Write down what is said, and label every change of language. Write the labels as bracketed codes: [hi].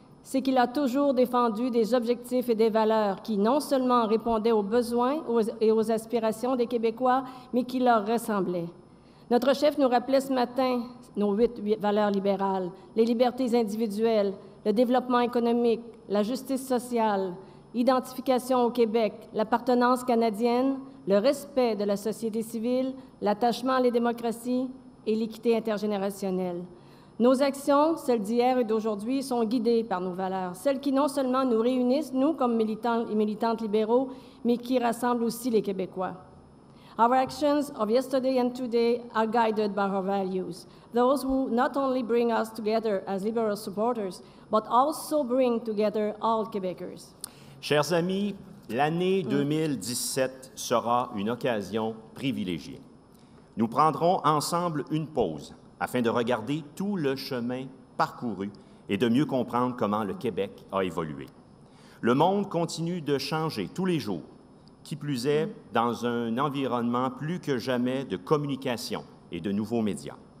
[fr] c'est qu'il a toujours défendu des objectifs et des valeurs qui non seulement répondaient aux besoins et aux aspirations des Québécois, mais qui leur ressemblaient. » Notre chef nous rappelait ce matin nos 8 valeurs libérales, les libertés individuelles, le développement économique, la justice sociale, l'identification au Québec, l'appartenance canadienne, le respect de la société civile, l'attachement à la démocratie et l'équité intergénérationnelle. Nos actions, celles d'hier et d'aujourd'hui, sont guidées par nos valeurs, celles qui non seulement nous réunissent, nous, comme militants et militantes libéraux, mais qui rassemblent aussi les Québécois. [en] Our actions of yesterday and today are guided by our values, those who not only bring us together as liberal supporters, but also bring together all Québécois. [fr] Chers amis, l'année 2017 sera une occasion privilégiée. Nous prendrons ensemble une pause afin de regarder tout le chemin parcouru et de mieux comprendre comment le Québec a évolué. Le monde continue de changer tous les jours, qui plus est dans un environnement plus que jamais de communication et de nouveaux médias.